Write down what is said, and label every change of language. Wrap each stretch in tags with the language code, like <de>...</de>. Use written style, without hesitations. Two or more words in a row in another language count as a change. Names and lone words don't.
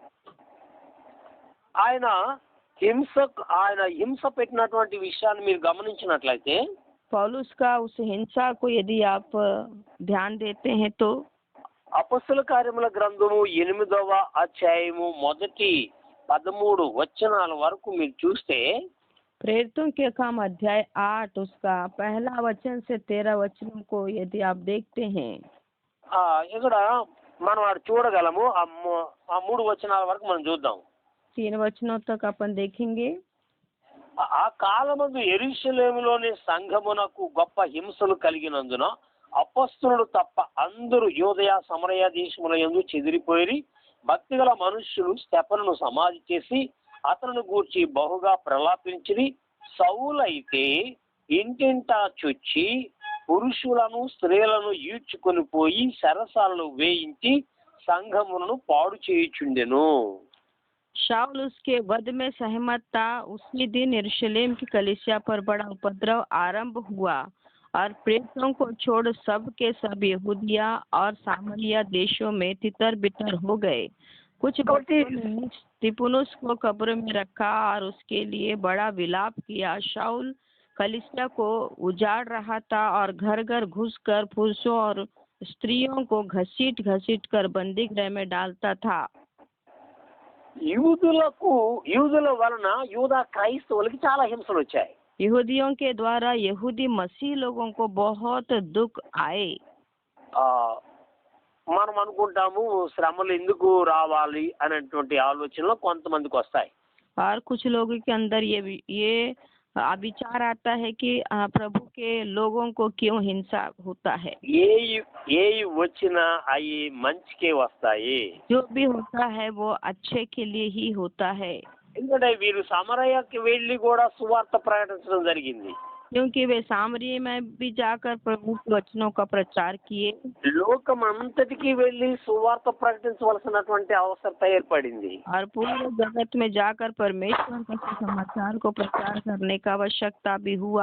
<te>ఆయన హింస పెట్టినటువంటి విషయాన్ని మీరు గమనించినట్లయితే</te> <hi>पौलुस का उस हिंसा को यदि आप ध्यान देते हैं तो</hi> <te>అపొస్తల కార్యముల గ్రంథము 8వ అధ్యాయము మొదటి 13 వచనాల వరకు మీరు చూస్తే</te> <hi>प्रेरितों के काम अध्याय 8 उसका पहला वचन से 13 वचनों को यदि आप देखते हैं,</hi> <te>ఇక్కడ మనం అది చూడగలము. ఆ 3 వచనాల వరకు మనం చూద్దాం.</te> <hi>3 वचनों तक अपन देखेंगे।</hi> <te>ఆ కాలమందు యెరూషలేములోని సంఘమునకు గొప్ప హింసలు కలిగినందున అపొస్తలులు తప్ప అందరూ యూదయ సమరయ దేశముల యందు చెదిరిపోయి భక్తిగల మనుష్యులు స్తెఫనును సమాధి చేసి అతను గూర్చి బహుగా ప్రలాపించి, సౌలైతే ఇంటింటా చొచ్చి పురుషులను స్త్రీలను ఈడ్చుకొని పోయి సరసాలను వేయించి సంఘములను పాడు చేయుచుండెను.</te> <hi>शाऊल उसके वध में सहमत था। उसी दिन यरूशलेम की कलीसिया पर बड़ा उपद्रव आरंभ हुआ और प्रेरितों को छोड़ सब के सब यहूदिया और सामरिया देशों में तितर बितर हो गए। कुछ बच्चों ने स्तिफनुस को कब्र में रखा और उसके लिए बड़ा विलाप किया। शाऊल कलीसिया को उजाड़ रहा था और घर घर घुसकर पुरुषों और स्त्रियों को घसीट घसीट कर बंदी गृह में डालता था।</hi> <te>యూదుల వలన యూదా క్రైస్తవులకి చాలా హింసలు వచ్చాయి.</te> <hi>यहूदियों के द्वारा यहूदी मसीह लोगों को बहुत दुख आए।</hi> <te>మనం అనుకుంటాము శ్రమలు ఎందుకు రావాలి అనేటువంటి ఆలోచనలు కొంతమందికి వస్తాయి.</te> <hi>और कुछ लोगों के अंदर ये विचार आता है कि प्रभु के लोगों को क्यों हिंसा होता है।</hi> <te>ఏ వచ్చినా అవి మంచికే వస్తాయి.</te> <hi>जो भी होता है वो अच्छे के लिए ही होता है।</hi> <te>ఎందుకంటే వీరు సమరయకి వెళ్ళి కూడా సువార్త ప్రకటించడం జరిగింది.</te> <hi>क्योंकि वे सामरिया में भी जाकर प्रभु के वचनों का प्रचार किए।</hi> <te>లోకమంతటికి వెళ్ళి సువార్త ప్రకటించవలసినటువంటి అవసరత ఏర్పడింది.</te> <hi>और पूरे जगत में जाकर परमेश्वर के समाचार को प्रचार करने का आवश्यकता भी हुआ।</hi>